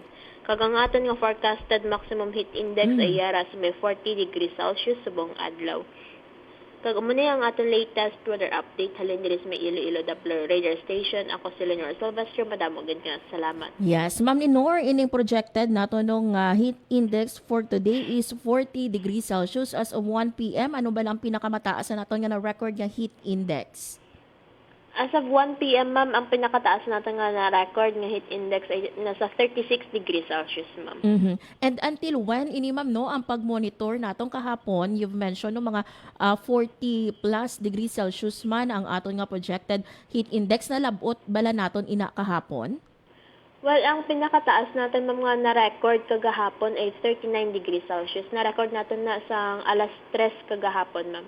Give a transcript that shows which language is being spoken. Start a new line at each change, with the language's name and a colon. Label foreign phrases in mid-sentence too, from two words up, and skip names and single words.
Hiligaynon: Kag ang aton nga
English: forecasted maximum heat index
Hiligaynon: ay yara sa may 40
English: degrees Celsius
Hiligaynon: sa buong adlaw. Kag umuni ang aton
English: latest weather update
Hiligaynon: halin diri sa may
English: Iloilo Doppler radar station.
Hiligaynon: Ako si Lenore Silvestre, madamo gid nga salamat.
English: Yes, Ma'am Lenore, ining projected
Hiligaynon: nato nung
English: heat index for today is 40 degrees Celsius as of 1 p.m.
Hiligaynon: Ano ba lang pinakamataas na nato nga na record nga
English: heat index? As of 1 p.m.,
Hiligaynon: ma'am, ang pinakataas natin nga na record nga
English: heat index
Hiligaynon: ay nasa 36
English: degrees Celsius,
Hiligaynon: ma'am. Mhm.
English: And until when,
Hiligaynon: ini ma'am, no, ang pag-monitor natong kahapon,
English: you've mentioned no,
Hiligaynon: mga 40 plus
English: degrees Celsius
Hiligaynon: man ang aton nga
English: projected heat index
Hiligaynon: na labot bala naton ina kahapon? Well, ang pinakataas natin ma'am nga na-record kagahapon ay 39
English: degrees Celsius.
Hiligaynon: Na-record natin na sa alas 3 kagahapon, ma'am.